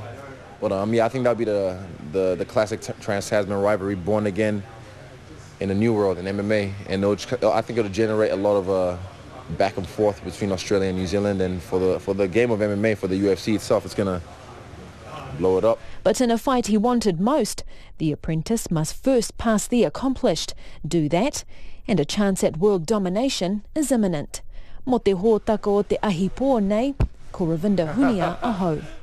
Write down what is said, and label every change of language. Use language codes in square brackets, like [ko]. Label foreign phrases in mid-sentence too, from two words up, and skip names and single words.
[en] But yeah, I think that would be the classic trans-Tasman rivalry, born again in a new world in MMA, and I think it'll generate a lot of back and forth between Australia and New Zealand, and for the game of MMA, for the UFC itself, it's gonna blow it up. But in a fight he wanted most, the apprentice must first pass the accomplished. Do that, and a chance at world domination is imminent. [mi] Mo te hōtaka o te ahi pō nei, ko Ravinder Hunia aho.